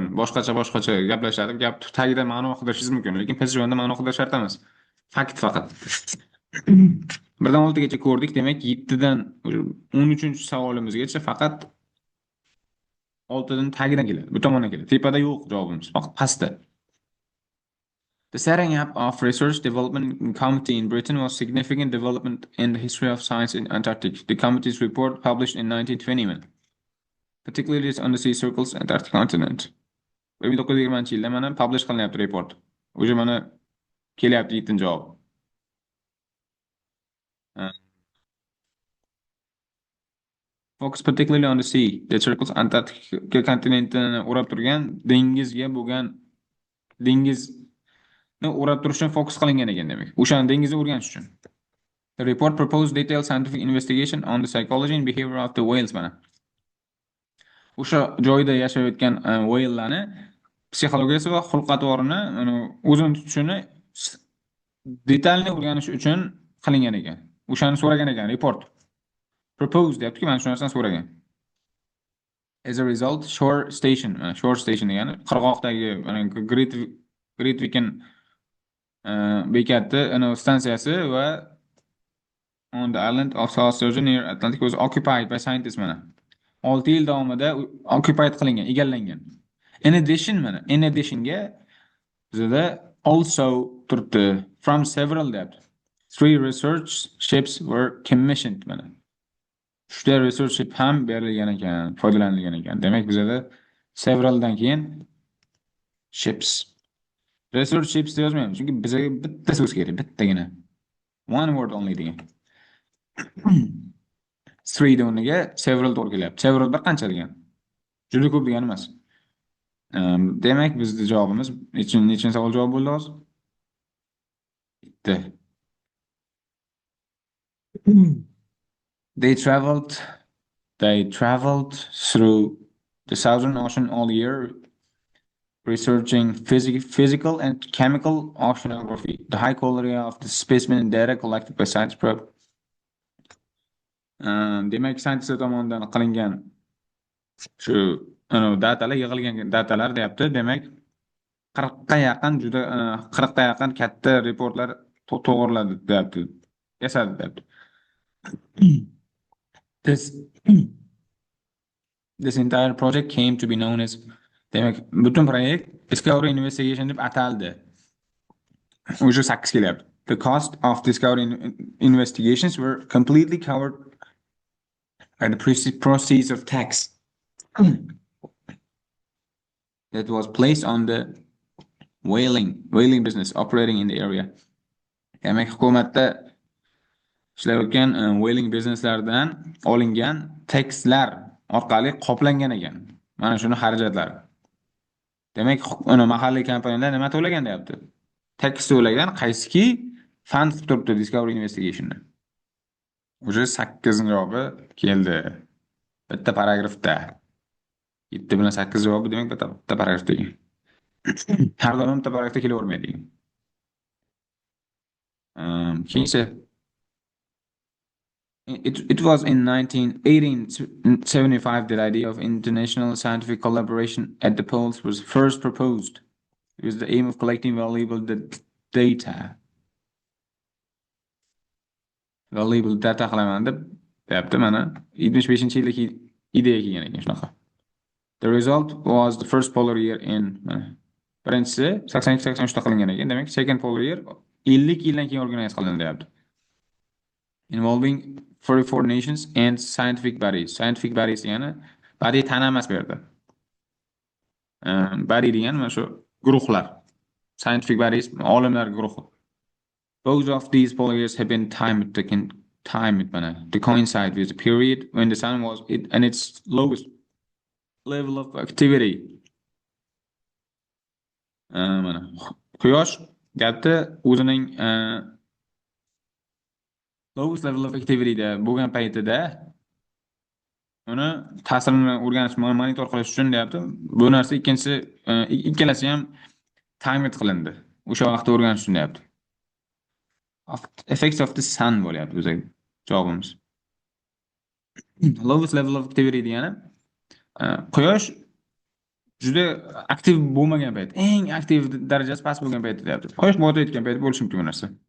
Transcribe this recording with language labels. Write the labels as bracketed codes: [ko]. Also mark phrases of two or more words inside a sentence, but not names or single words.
[uz] Boshqacha gaplashadi, gap tagida ma'no qidirishingiz mumkin, lekin PS1 da ma'no qidirish shart emas. Fakt faqat. 1dan 6 gacha ko'rdik, demak 7 dan 13-savolimizgacha faqat 6 dan tagidan keladi. Bu tomondan keladi. Tepada yo'q javobimiz, faqat pastda. [en] The setting up of Research Development Committee in Britain was significant development in the history of science in Antarctic. The committee's report, published in 1920, particularly its undersea circles and Antarctic continent. [uz] 1920-yilda mana publish qilinyapti report. Уже mana kelyapti yettinchi javob. Uh, [en] Focus particularly on the sea, the circles Antarctica [uz] kontinentini o'rab turgan dengizga bo'lgan dengizni o'rab turish uchun fokus qilingan ekan demak. O'shani dengizni o'rganish uchun. [en] The report proposed detailed scientific investigation on the psychology and behavior of the whales mana. [uz] O'sha joyda yashayotgan whale'larni psixologiyasi va xulq-atvorini o'zini tutishini detalni o'rganish uchun qilingan ekan. O'shani so'ragan ekan report. Propose deyapti-ku, mana shu narsani so'ragan. [en] As a result, shore station [uz] degani qirg'oqdagi Great Viken bekati stansiyasi va [en] on the island of South Sturgeon near Atlantic was occupied by scientists mana. [uz] 6 yil davomida occupied qilingan, egallangan. [en] In additionga bizda also turibdi from several depth. 3 research ships were commissioned mana. [uz] 3 research ship ham berilgan ekan, foydalanilgan ekan. Demak bizda severaldan keyin ships. [en] Research ships [uz] yozmaymiz, chunki bizga bitta so'z kerak, bittagina. [en] One word only degan. [uz] 3 da o'rniga several to'g'ri kelyapti. Several bir qancha degan. Juda ko'p degani emas. Demak bizning javobimiz nechinchi savol javob bo'ldi hozir? Bitta. [en] They traveled through the Southern Ocean all year, researching physical and chemical oceanography, the high quality of the specimen and data collected by science probe. [uz] Demak, scientistlar tomonidan qilingan shu datalar, yig'ilgan datalar deyapti. Demak, 40 ga yaqin katta reportlar to'g'riladi deyapti. Yasadi deyapti. [en] This entire project came to be known as, [uz] demak, butun proyekt Discovery Investigation deb ataldi. O'sha 8 kelyapti. [en] The cost of Discovery investigations were completely covered by the proceeds of tax that was placed on the whaling business operating in the area. [uz] Demak, hukumatda ishlayotgan whaling bizneslardan olingan taxlar orqali qoplangan ekan. Mana shuni xarajatlari. Demak, mahalliy kompaniyalar nima to'lagan deyapti? Tax to'lagan, qaysiki fund qilib turibdi Discovery Investigationni. O'sha 8 javobi keldi. Bitta paragrafda. 7 bilan 8 javobi demak bitta paragrafda ekan. Har doim bitta paragrafda kelavermaydi. [en] Keyingi It was in 1875 that the idea of international scientific collaboration at the poles was first proposed with the aim of collecting valuable data. Valuable data [uz] qilaman deb deyapti mana 75-yillik ideya kelgan ekan shunaqa. [en] The result was the first polar year in [uz] birinchisi 82-83 qilingan ekan. Demak, [en] second polar year [uz] 50 yildan keyin organize qilindi deyapti. [en] Involving 44 nations and scientific bodies. Scientific bodies [uz] degani body tana emas bu yerda. Body degani mana shu guruhlar. [en] Scientific bodies [uz] olimlar guruhi. [en] Both of these polar years have been timed to coincide with the period when the sun was at its lowest level of activity. [uz] Mana Quyosh gapda o'zining [en] lowest level of activity [uz] da bo'lgan paytida uni ta'sirini o'rganish, monitor qilish uchun deyapti. Bu narsa ikkalasi ham timed qilindi. O'sha vaqtda o'rganish uchun deyapti. [en] Effects of the sun [uz] bo'lyapti bizga javobimiz. [en] Lowest level of activity [uz] degani Quyosh juda aktiv bo'lmagan payt, eng aktiv darajasi past bo'lgan payt deyapti. Quyosh botayotgan payt bo'lishi mumkin bu narsa.